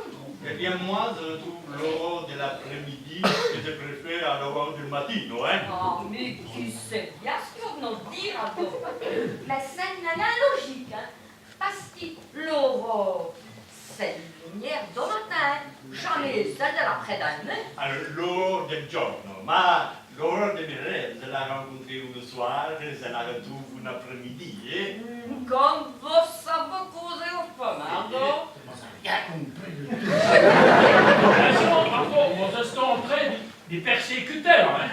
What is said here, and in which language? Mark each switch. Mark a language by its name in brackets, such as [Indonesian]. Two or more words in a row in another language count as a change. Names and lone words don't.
[French] Eh bien, moi, je trouve l'aurore de l'après-midi que je préfère à l'aurore du matin, hein? Oh, mais tu sais bien ce qu'on vient de dire à toi. Mais c'est une analogique, hein? Parce que l'aurore, c'est une lumière du matin, jamais celle de l'après-dîner. Alors, l'aurore [Italian] del giorno, [French] ma l'aurore de mes rêves, je la rencontre un soir, je la retrouve un après-midi, hein? Comme vous savez causer aux femmes, hein? Moi, ça n'a rien compris. Attention, Marco, vous êtes en train des persécuteurs, hein.